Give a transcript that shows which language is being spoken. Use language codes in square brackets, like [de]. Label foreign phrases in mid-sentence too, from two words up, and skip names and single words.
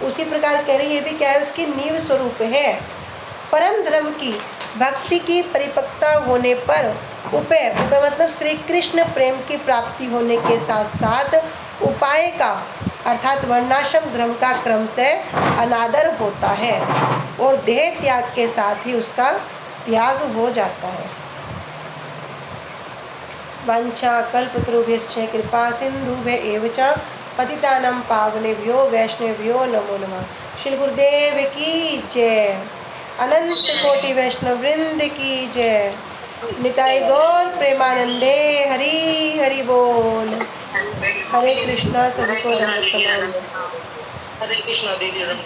[hi] उसी प्रकार कह रही ये भी क्या है, उसकी नींव स्वरूप है। परम धर्म की भक्ति की परिपक्वता होने पर उपाय मतलब श्री कृष्ण प्रेम की प्राप्ति होने के साथ साथ उपाय का अर्थात वर्णाश्रम धर्म का क्रम से अनादर होता है और देह त्याग के साथ ही उसका त्याग हो जाता है। [sa] वांछा कल्पतरुभ्यश्च कृपा सिंधुभ्य एव च पतितानां पावनेभ्यो वैष्णवेभ्यो नमो नमः। [hi] श्री गुरुदेव की जय। अनंत कोटि वैष्णव वृंद की जय। निताई गौर प्रेमानंदे हरि हरि बोल। हरे कृष्णा। सभी को हरे कृष्णा दीदी।